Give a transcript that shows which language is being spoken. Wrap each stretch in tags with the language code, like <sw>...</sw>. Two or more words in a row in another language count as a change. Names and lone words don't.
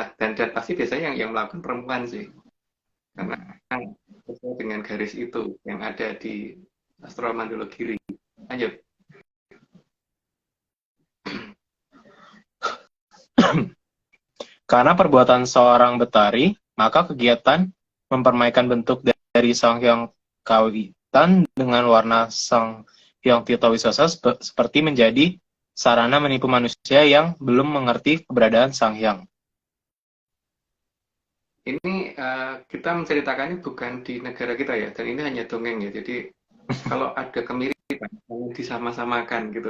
<id>Dan pasti biasanya yang melakukan perempuan sih, karena sesuai dengan garis itu yang ada di Astro Mandologiri. Lanjut. Karena perbuatan seorang Betari, maka kegiatan mempermainkan bentuk dari Sang Hyang Kawitan dengan warna Sang Hyang Tirta Wisesa seperti menjadi sarana menipu manusia yang belum mengerti keberadaan Sang Hyang. Ini kita menceritakannya bukan di negara kita ya, dan ini hanya dongeng ya. Jadi kalau ada kemiripan, jangan disama-samakan gitu.</id>